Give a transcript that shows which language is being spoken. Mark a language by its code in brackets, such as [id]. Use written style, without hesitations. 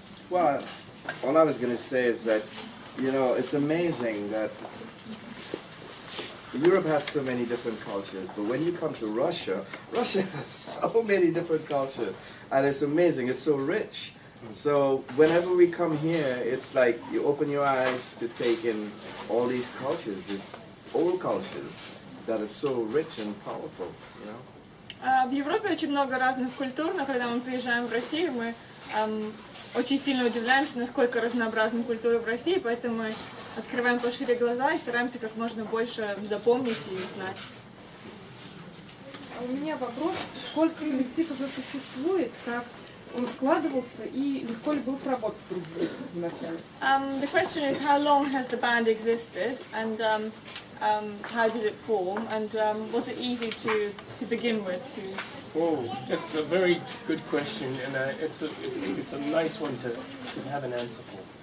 [en] Well, all I was going to say is that, you know, it's amazing that Europe has so many different cultures, but when you come to Russia, Russia has so many different cultures, and it's amazing, it's so rich. So whenever we come here, it's like you open your eyes to take in all these cultures, these old cultures that are so rich and powerful, you know. [ru] В Европе очень много разных культур, но когда мы приезжаем в Россию, мы очень сильно удивляемся, насколько разнообразны культуры в России, поэтому мы открываем пошире глаза и стараемся как можно больше запомнить и узнать. У меня вопрос, сколько коллективов уже существует, как он складывался и легко ли было сработать друг с другом вначале? [en] The question is, how long has the band existed, and how did it form, and was it easy to begin with? Oh, that's a very good question, and it's a nice one to have an answer for.